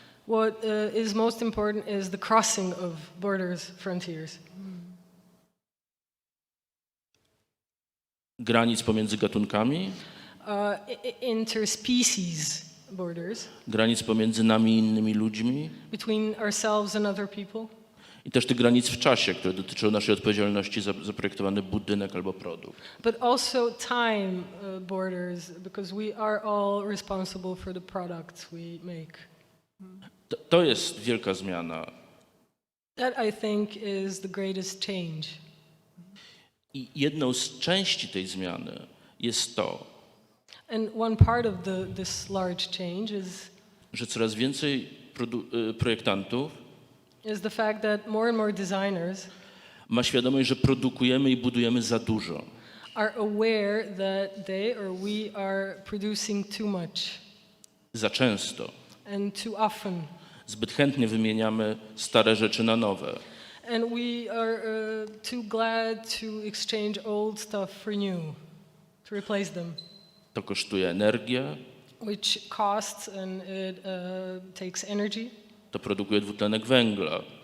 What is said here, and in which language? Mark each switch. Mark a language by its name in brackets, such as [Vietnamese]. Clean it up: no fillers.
[English] what is most important is the crossing of borders, frontiers. [Polish] Granic pomiędzy gatunkami, [English] Interspecies borders [Polish] granic pomiędzy nami i innymi ludźmi [English] between ourselves and other people, [Polish] I też tych granic w czasie, które dotyczą naszej odpowiedzialności za zaprojektowany budynek albo produkt. [English] But also time borders, because we are all responsible for the products we make. [Polish] To jest wielka zmiana. [English] That, I think, is the greatest change. [Polish] I jedną z części tej zmiany jest to, [English] And one part of this large change [Polish] że coraz więcej projektantów [English] is the fact that more and more designers [Polish] ma świadomość, że produkujemy i budujemy za dużo. [English] are aware that they or we are producing too much [Polish] Za często. [English] and too often. [Polish] Zbyt chętnie wymieniamy stare rzeczy na nowe. [English] And we are too glad to exchange old stuff for new, to replace them, [Polish] To kosztuje energię, [English] which costs and it takes energy, [Polish] to produkuje dwutlenek węgla.